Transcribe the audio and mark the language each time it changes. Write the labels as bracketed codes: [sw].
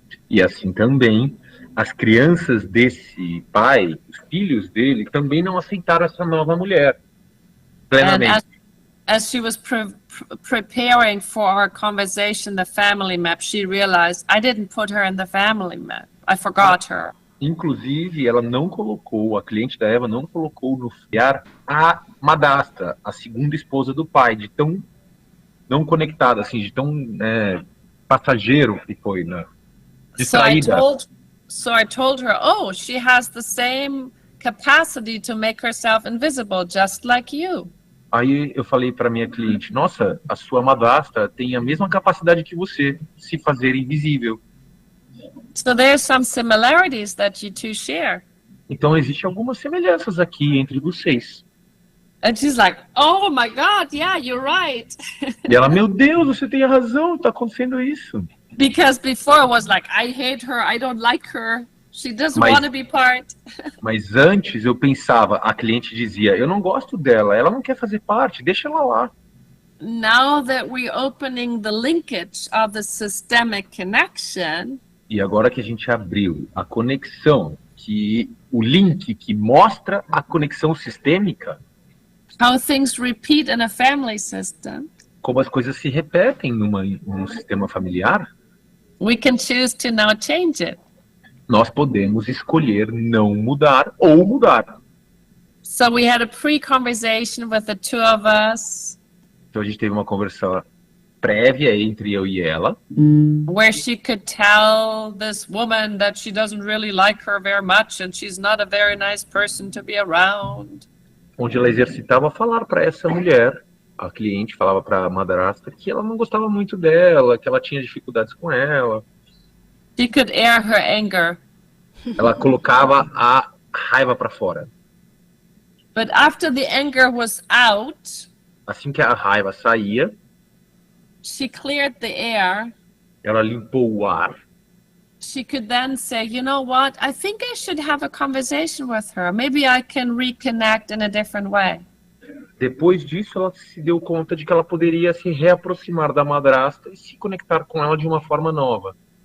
[pt] E assim também, as crianças desse pai, os filhos dele, também não aceitaram essa nova mulher plenamente. [en] As she was preparing for our conversation, the family map, she realized I didn't put her in the family map. I forgot her. [pt] Inclusive, ela não colocou, a cliente da Eva não colocou no familiar a madrasta, a segunda esposa do pai, de tão não conectada, assim, de tão passageiro que foi, né? Distraída. [en] So I told her, oh, she has the same capacity to make herself invisible, just like you. [pt] Aí eu falei para minha cliente, nossa, a sua madrasta tem a mesma capacidade que você, se fazer invisível. [en] So there's some similarities that you two share. [pt] Então existem algumas semelhanças aqui entre vocês. [en] And she's like, oh my God, yeah, you're right. [pt] E ela, meu Deus, você tem razão, tá acontecendo isso. [en] Because before it was like, I hate her, I don't like her, she doesn't want to be part. [pt] Mas antes eu pensava, a cliente dizia, eu não gosto dela, ela não quer fazer parte, deixa ela lá. [en] Now that we're opening the linkage of the systemic connection. [pt] E agora que a gente abriu a conexão, o link que mostra a conexão sistêmica, [en] how things repeat in a family system, [pt] como as coisas se repetem num sistema familiar, [en] we can choose to now change it. [pt] Nós podemos escolher não mudar ou mudar. [en] So we had a pre-conversation with the two of us. [pt] Então a gente teve uma conversa prévia entre eu e ela, [en] where she could tell this woman that she doesn't really like her very much and she's not a very nice person to be around. [pt] Onde ela exercitava falar para essa mulher, a cliente falava para a madrasta que ela não gostava muito dela, que ela tinha dificuldades com ela. [en] She could air her anger. [pt] Ela colocava a raiva para fora. [en] But after the anger was out, [pt] assim que a raiva saía, [en] she cleared the air. [pt] Ela limpou o ar. [en] She could then say, you know what? I think I should have a conversation with her. Maybe I can reconnect in a different way. [pt] Depois disso, ela se deu conta de que ela poderia se reaproximar da madrasta e se conectar com ela de uma forma nova.